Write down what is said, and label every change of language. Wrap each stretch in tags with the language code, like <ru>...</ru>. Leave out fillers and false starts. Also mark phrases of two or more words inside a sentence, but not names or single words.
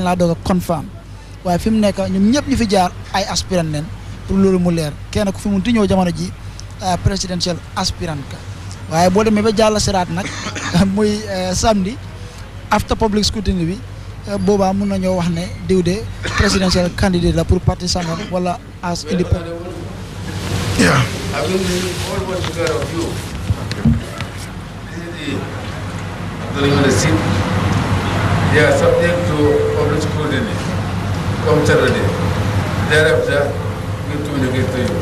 <wo>la doga confirm waye fim nek ñum ñep ñu fi jaar ay aspirant nen pour lolu mu leer kenn ku fi mu ñew jamono ji</wo> <en>presidential aspirant</en> <wo>ka waye bo demé ba jall sirat nak muy samedi</wo> <en>after public scrutiny</en> <wo>bi boba mëna ñoo wax ne diw de</wo> <en>presidential candidate</en> <wo>la</wo> <fr>pour parti</fr> <wo>sangam wala</wo> <en>as independent. Yeah, I will always together of you. On the seat, they are subject to public scrutiny. Come Saturday. Thereafter, we communicate to you.</en>